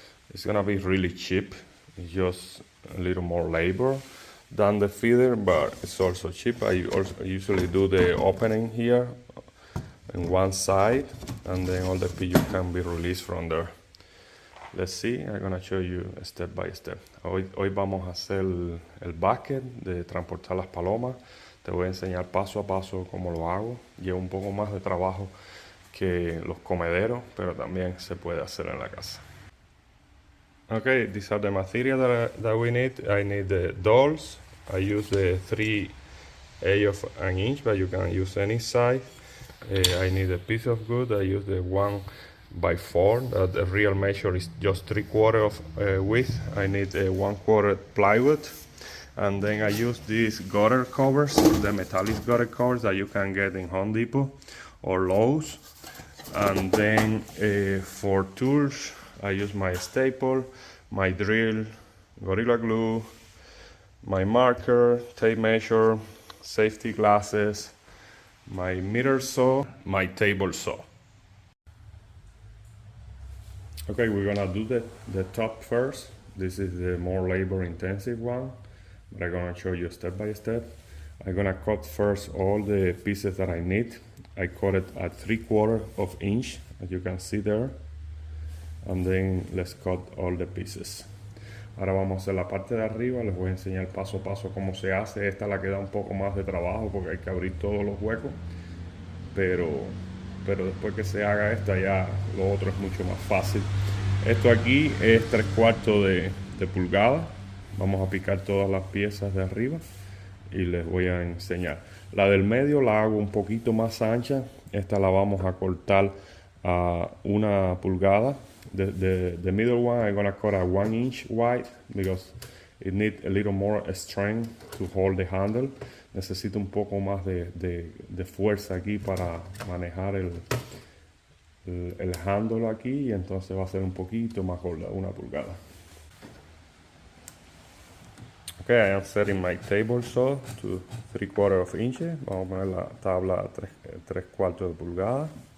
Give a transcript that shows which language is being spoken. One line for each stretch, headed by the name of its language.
English: It's gonna be really cheap. It's just a little more labor than the feeder, but it's also cheap. I usually do the opening here on one side, and then all the pigeon can be released from there. Let's see, I'm gonna show you step by step.
Spanish: Hoy vamos a hacer el basket de transportar las palomas. Te voy a enseñar paso a paso cómo lo hago. Lleva un poco más de trabajo que los comederos, pero también se puede hacer en la casa.
English: Okay, these are the materials that we need. I need the dowels. I use the 3/8 of an inch, but you can use any size. I need a piece of wood. I use the 1x4. The real measure is just 3/4 of width. I need a 1/4 plywood, and then I use these gutter covers, the metallic gutter covers that you can get in Home Depot or Lowe's. And then for tools, I use my staple, my drill, Gorilla Glue, my marker, tape measure, safety glasses, my miter saw, my table saw. Okay, we're gonna do the top first. This is the more labor intensive one, but I'm gonna show you step by step. I'm gonna cut first all the pieces that I need. I cut it at 3/4 of inch, as you can see there. And then let's cut all the pieces.
Spanish: Ahora vamos a hacer la parte de arriba. Les voy a enseñar paso a paso cómo se hace. Esta la queda un poco más de trabajo porque hay que abrir todos los huecos, pero después que se haga esta, ya lo otro es mucho más fácil. Esto aquí es 3/4 de pulgada. Vamos a picar todas las piezas de arriba y les voy a enseñar. La del medio la hago un poquito más ancha. Esta la vamos a cortar a 1 pulgada.
English: The middle one I'm gonna cut a 1 inch wide because it needs a little more strength to hold the handle.
Spanish: Necesito un poco más de fuerza aquí para manejar el handle aquí, y entonces va a ser un poquito más gorda, 1 pulgada.
English: Okay, I am setting my table saw to 3/4 of inches.
Spanish: Vamos a poner la tabla a 3/4 de pulgada.